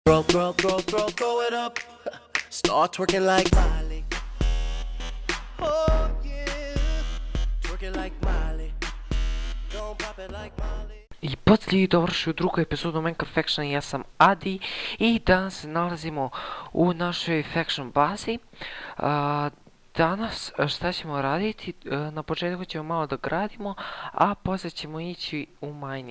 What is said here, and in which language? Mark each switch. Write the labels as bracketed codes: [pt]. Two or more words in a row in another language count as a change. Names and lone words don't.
[en] Throw it up. Start twerking like Miley. Oh yeah, twerking like Miley. Don't pop it like Miley. [bs] I poslije dovršio drugu epizodu Minecraft Faction, ja sam Adi i danas se nalazimo u našoj Faction bazi. Danas šta ćemo raditi, na početku ćemo malo da gradimo, a poslije ćemo ići u mining.